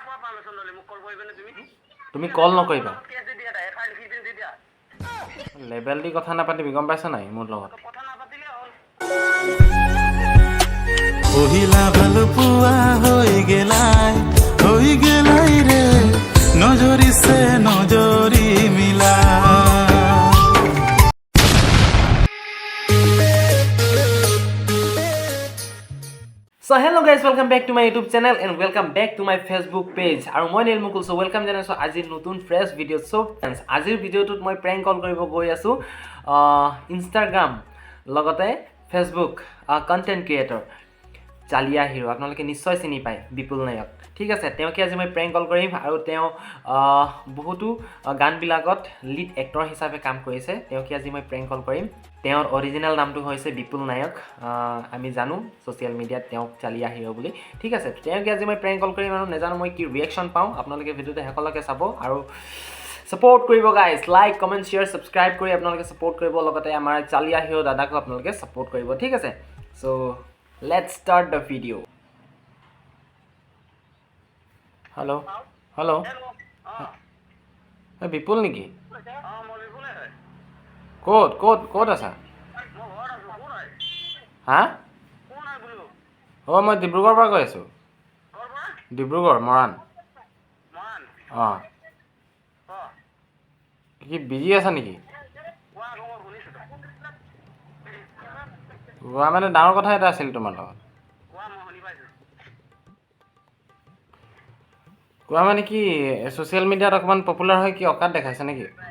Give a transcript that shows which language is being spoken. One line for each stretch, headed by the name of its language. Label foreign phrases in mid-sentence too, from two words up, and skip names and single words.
Assamese: তুমি কল নকৰিবা লেবেল দি কথা নাপাতিবি গম পাইছ নাই মোৰ লগত কহিলা ভাল পোৱা হৈ গেলাই ৰে নজৰিছে নজৰি মিলা
English: So hello guys, welcome back to my YouTube channel and welcome back to my Facebook page.
Assamese: আৰু মই নীল মুকুল
English: so welcome
Assamese: জনাইছো আজিৰ নতুন
English: fresh video so friends
Assamese: আজিৰ ভিডিওটোত মই
English: prank call
Assamese: কৰিব গৈ আছো Instagram লগতে Facebook
English: content creator
Assamese: চালিয়া হিৰো আপোনালোকে নিশ্চয় চিনি পায় বিপুল নায়ক ঠিক আছে তেওঁকে আজি মই
English: prank call
Assamese: কৰিম আৰু তেওঁ বহুতো গান বিলাকত
English: lead actor
Assamese: হিচাপে কাম কৰিছে তেওঁকে আজি মই
English: prank call
Assamese: কৰিম তেওঁৰ অৰিজিনাল নামটো হৈছে বিপুল নায়ক আমি জানো
English: social mediaত
Assamese: তেওঁক চালিয়া হিৰো বুলি ঠিক আছে তেওঁকে আজি মই
English: prank call
Assamese: কৰিম আৰু নেজানো মই কি ৰিঅ্যাকচন পাওঁ আপোনালোকে ভিডিওটো হেকলকে চাব আৰু support কৰিব
English: guys like comment share subscribe
Assamese: কৰি আপোনালোকে support কৰিব লগতে আমাৰ চালিয়া হিৰো দাদাকো আপোনালোকে support কৰিব ঠিক আছে
English: so let's start the video hello hello hey
Assamese: bipul niki ক'ত আছা হা মই ডিব্ৰুগড়ৰ পৰা কৈ আছো ডিব্ৰুগড় মৰাণ কি বিজি আছা নেকি কোৱা মানে ডাঙৰ কথা এটা আছিল তোমাৰ লগত কোৱা মানে কি
English: social mediaত
Assamese: অকমান পপুলাৰ হয় কি অকাত দেখাইছে নেকি